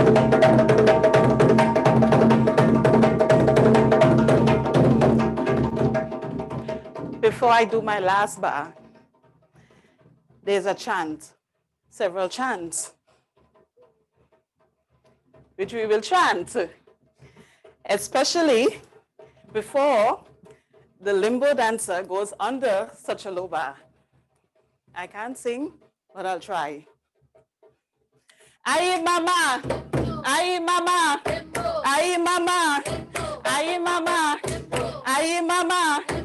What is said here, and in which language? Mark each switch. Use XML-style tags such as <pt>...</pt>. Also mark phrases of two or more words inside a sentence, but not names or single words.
<en>Before I do my last bar, there's a chant, several chants, which we will chant, especially before the limbo dancer goes under such a low bar. I can't sing, but I'll try. Aye mama, aye mama, aye mama, aye mama, aye mama.</en>